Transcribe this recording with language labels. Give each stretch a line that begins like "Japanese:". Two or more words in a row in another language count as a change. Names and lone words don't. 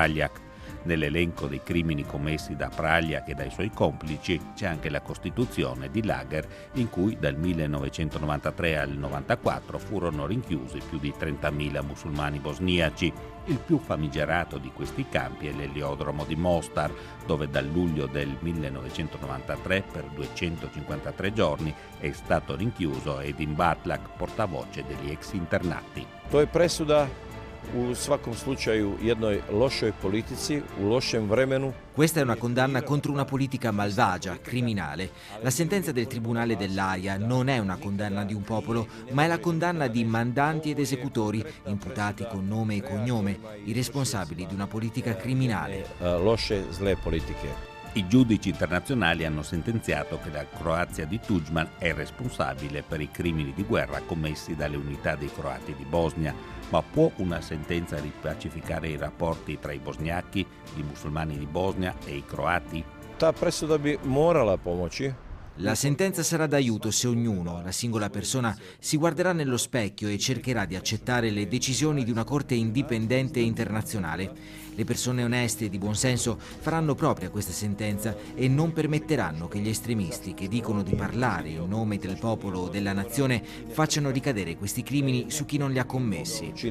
Italian: Nell'elenco dei crimini commessi da Praljak e dai suoi complici c'è anche la costituzione di lager in cui dal 1993 al 1994 furono rinchiusi più di 30.000 musulmani bosniaci. Il più famigerato di questi campi è l'eliodromo di Mostar, dove dal luglio del 1993 per 253 giorni è stato rinchiuso Edin Batlak, portavoce degli ex internati.
Croatian: To je presuda u svakom slučaju jednoj lošoj politici, u lošem vremenu.
Italian: Questa è una condanna contro una politica malvagia, criminale. La sentenza del Tribunale dell'Aia non è una condanna di un popolo, ma è la condanna di mandanti ed esecutori, imputati con nome e cognome, i responsabili di una politica criminale.
Croatian: Loše, zle politiche.
Italian: I giudici internazionali hanno sentenziato che la Croazia di Tuđman è responsabile per i crimini di guerra commessi dalle unità dei croati di Bosnia. Ma può una sentenza ripacificare i rapporti tra i bosniachi, i musulmani di Bosnia e i croati?
Croatian: Ta presuda bi morala pomoći.
Italian: La sentenza sarà d'aiuto se ognuno, la singola persona, si guarderà nello specchio e cercherà di accettare le decisioni di una corte indipendente e internazionale. Le persone oneste e di buon senso faranno propria questa sentenza e non permetteranno che gli estremisti che dicono di parlare in nome del popolo o della nazione facciano ricadere questi crimini su chi non li ha commessi.